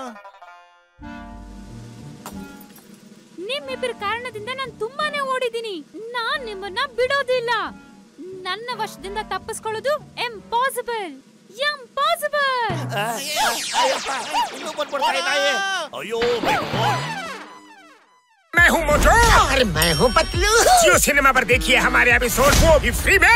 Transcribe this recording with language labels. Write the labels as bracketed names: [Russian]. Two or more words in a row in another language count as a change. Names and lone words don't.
[Kannada] ನಿಮ್ಮಿಬ್ಬರ ಕಾರಣದಿಂದ ನಾನು ತುಂಬಾನೇ ಓಡಿದ್ದೀನಿ. ನಾನ್ ನಿಮ್ಮನ್ನ ಬಿಡೋದಿಲ್ಲ. ನನ್ನ ವಶದಿಂದ ತಪ್ಪಿಸ್ಕೊಳ್ಳೋದು ಇಂಪಾಸಿಬಲ್. ಅಯ್ಯೋ, [Hindi] और मैं हूँ पतलू। जियो सिनेमा पर देखिए हमारे एपिसोड, वो भी फ्री में।